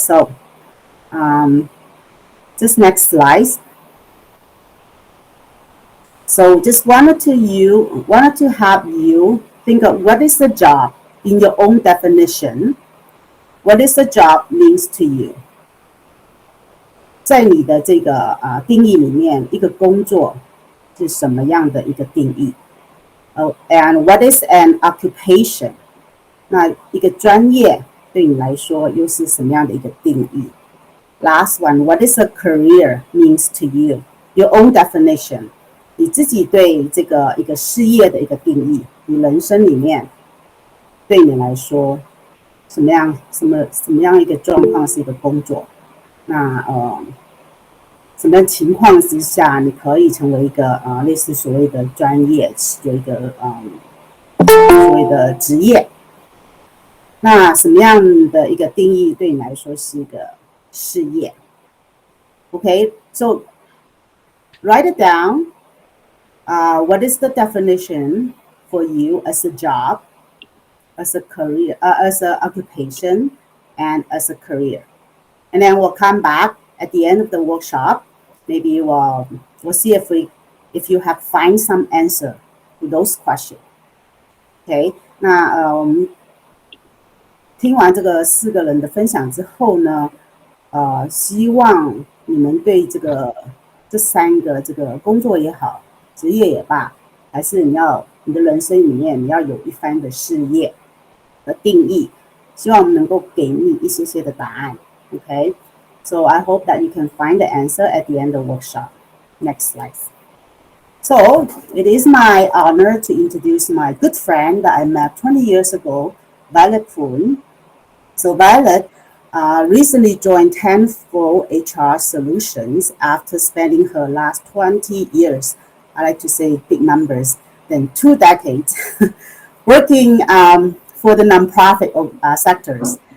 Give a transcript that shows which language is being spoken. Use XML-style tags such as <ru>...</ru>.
<en>So just next slide. So just wanted to have you think of what is the job in your own definition. What is the job means to you?</en> <zh>在你的这个定义里面，一个工作是什么样的一个定义？</zh> <en>And what is an occupation?</en> <zh>那一个专业对你来说又是什么样的一个定义？</zh> <en>Last one, what is a career means to you? Your own definition.</en> <zh>你自己对这个一个事业的一个定义，你人生里面对你来说什么样一个状况是一个工作？那什么样情况之下你可以成为一个类似所谓的专业，有一个所谓的职业？那什么样的一个定义对你来说是一个事业 ？</zh> <en>Okay, so write it down. What is the definition for you as a job, as a career, as an occupation, and as a career? And then we'll come back at the end of the workshop. Maybe we'll see if you have find some answer to those questions. Okay?</en> <zh>那我们听完这个4个人的分享之后呢，希望你们对这3个这个工作也好，职业也罢，还是你的人生里面你要有一番的事业的定义，希望我们能够给你一些的答案。</zh> <en>Okay, so I hope that you can find the answer at the end of the workshop. Next slide. So it is my honor to introduce my good friend that I met 20 years ago, Violet Poon. So Violet recently joined Tenfold HR Solutions after spending her last 20 years, I like to say big numbers, then 2 decades, working for the nonprofit sectors.</en>